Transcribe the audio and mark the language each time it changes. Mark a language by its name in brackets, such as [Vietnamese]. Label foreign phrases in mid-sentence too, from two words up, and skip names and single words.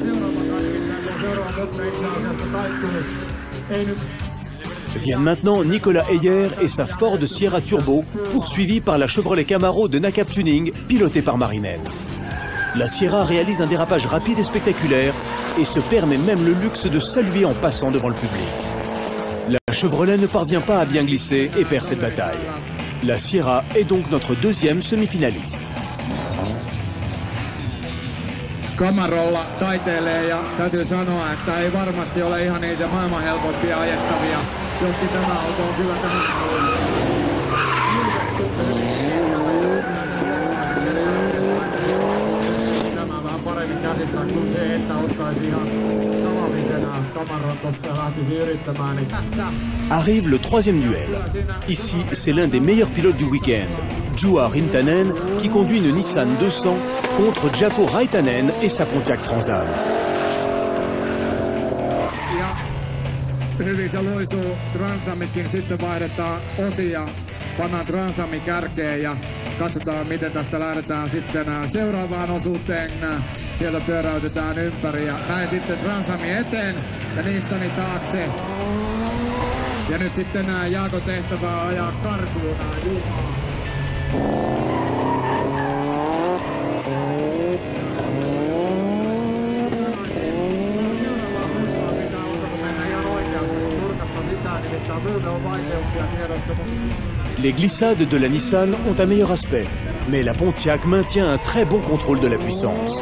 [French] Viennent maintenant Nicolas Heyer et sa Ford Sierra Turbo, poursuivi par la Chevrolet Camaro de Nakap Tuning, pilotée par Marinette. La Sierra réalise un dérapage rapide et spectaculaire et se permet même le luxe de saluer en passant devant le public. La Chevrolet ne parvient pas à bien glisser et perd cette bataille. La Sierra est donc notre deuxième semi-finaliste. [Finnish] Camarolla taiteilee ja täytyy sanoa, että ei varmasti ole ihan niitä maailman helpompia ajettavia, joskin tämä auto on kyllä tähän tämä vähän paremmin käsittää kuin se, että ottaisi ihan tavallisena Camaron, koska lähtisi yrittämään. [French] Arrive le troisième duel. Ici, c'est l'un des meilleurs pilotes du week-end, Juha Rintanen, qui conduit une Nissan 200 contre Jaakko Raitanen et sa Pontiac Trans Am. [Finnish] Ja hyvin se loistuu Transamitkin, sitten vaihdetaan osia, pannaan Transami kärkeen ja Katsotaan miten tästä lähdetään sitten seuraavaan osuuteen. Sieltä pyöräytetään ympäri ja näin sitten Transami eteen ja Nissani taakse. Ja nyt sitten Jaakon tehtävää ajaa karkuun Juhaa. [French] Les glissades de la Nissan ont un meilleur aspect, mais la Pontiac maintient un très bon contrôle de la puissance.